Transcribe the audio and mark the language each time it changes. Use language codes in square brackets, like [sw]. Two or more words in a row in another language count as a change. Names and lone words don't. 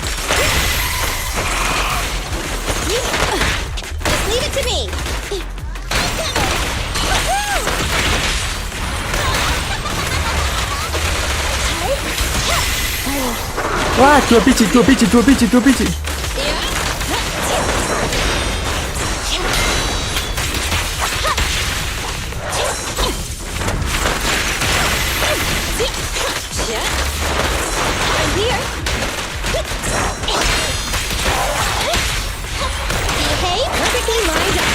[en] Just leave it to me. [ms] Wah, dua biji. [en] I'm here. Behave perfectly lined up.